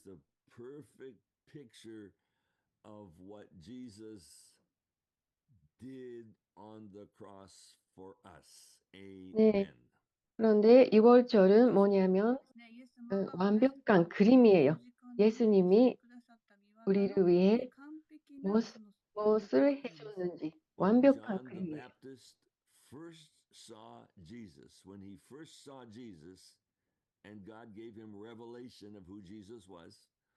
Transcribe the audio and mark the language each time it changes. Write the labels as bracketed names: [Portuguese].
[English] the perfect picture of what Jesus did on the cross for us. Amen. [Korean] 그런데 6월절은 뭐냐면 완벽한 그림이에요. 예수님이 우리를 위해 무엇을 해줬는지 완벽한 [English] John the [Korean] 그림이에요. [English] Baptist first saw Jesus, when he first saw Jesus, and God gave him revelation of who Jesus was.